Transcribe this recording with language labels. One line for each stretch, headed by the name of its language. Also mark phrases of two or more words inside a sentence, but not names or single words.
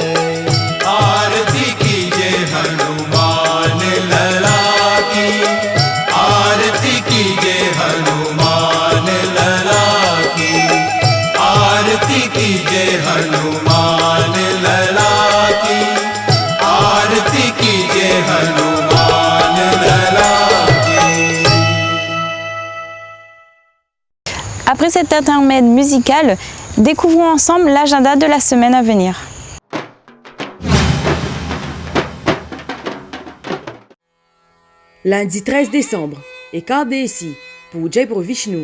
Hindi: आरती कीजे हनुमान लला की आरती कीजे हनुमान लला की आरती कीजे हनुमान लला की आरती कीजे हनुमान लला की।
French: Après cet intermède musical, découvrons ensemble l'agenda de la semaine à venir. Lundi 13 décembre, Ekadesi, Puja pour Vishnu.